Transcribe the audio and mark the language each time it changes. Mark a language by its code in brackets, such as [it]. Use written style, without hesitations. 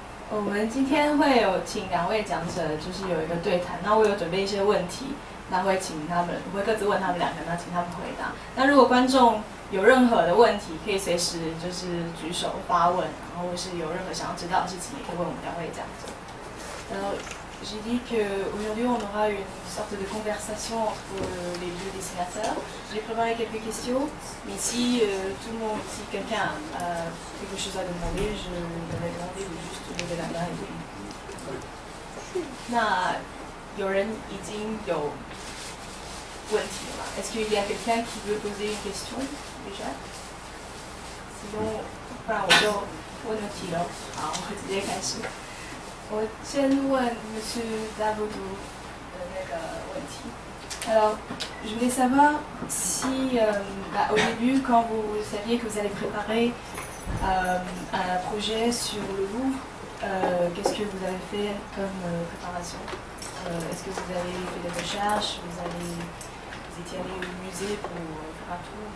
[zh] 我们今天会有请2位讲者，就是有一个对谈。那我有准备一些问题，那会请他们，我会各自问他们2个，那请他们回答。那如果观众有任何的问题，可以随时就是举手发问，然后或是有任何想要知道的事情，也可以问我们2位讲者。 [fr] J'ai dit qu'aujourd'hui on aura une sorte de conversation entre les 2 dessinateurs. J'ai préparé quelques questions, mais si tout le monde, si quelqu'un a quelque chose à demander, je vais demander de juste lever la main. [zh] 那有人已经有问题了吗 [fr] Est-ce qu'il y a quelqu'un qui veut poser une question déjà? Sinon, [zh] 不然我就问问题了。好，我直接开始。我先问Monsieur Daboudou的那个问题。 [fr] Alors, je voulais savoir si, au début, quand vous saviez que vous allez préparer un projet sur le Louvre, qu'est-ce que vous avez fait comme préparation? Est-ce que vous avez fait des recherches? Vous étiez allé au musée pour faire un tour?